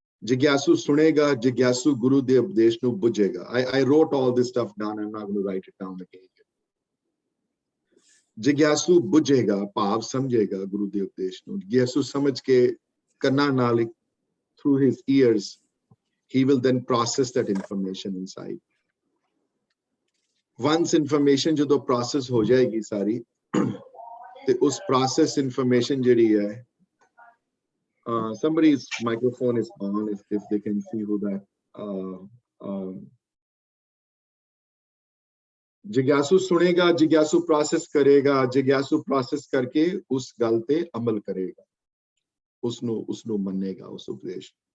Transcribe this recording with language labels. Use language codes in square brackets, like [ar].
[pa] ਜਿਗਿਆਸੂ ਸੁਣੇਗਾ, ਜਿਗਿਆਸੂ ਗੁਰੂ ਦੇ ਉਪਦੇਸ਼ ਨੂੰ ਬੁੱਝੇਗਾ। [en] I wrote all this stuff down. I'm not going to write it down again. [pa] ਜਿਗਿਆਸੂ ਬੁੱਝੇਗਾ, ਭਾਵ ਸਮਝੇਗਾ ਗੁਰੂ ਦੇ ਉਪਦੇਸ਼ ਨੂੰ। ਜਿਗਿਆਸੂ ਸਮਝ ਕੇ ਕੰਨਾਂ ਨਾਲ, [en] through his ears, he will then process that information inside. Once information [pa] ਜਦੋਂ process ਹੋ ਜਾਏਗੀ ਸਾਰੀ, ਤੇ ਉਸ process information ਜਿਹੜੀ ਹੈ, [en] somebody's microphone is on, if they can see who that [pa] ਜਿਗਿਆਸੂ ਸੁਣੇਗਾ, ਜਿਗਿਆਸੂ process ਕਰੇਗਾ, ਜਿਗਿਆਸੂ ਪ੍ਰੋਸੈਸ ਕਰਕੇ ਉਸ ਗੱਲ ਤੇ ਅਮਲ ਕਰੇਗਾ, ਉਸਨੂੰ ਮੰਨੇਗਾ, ਉਸ ਉਪਦੇਸ਼।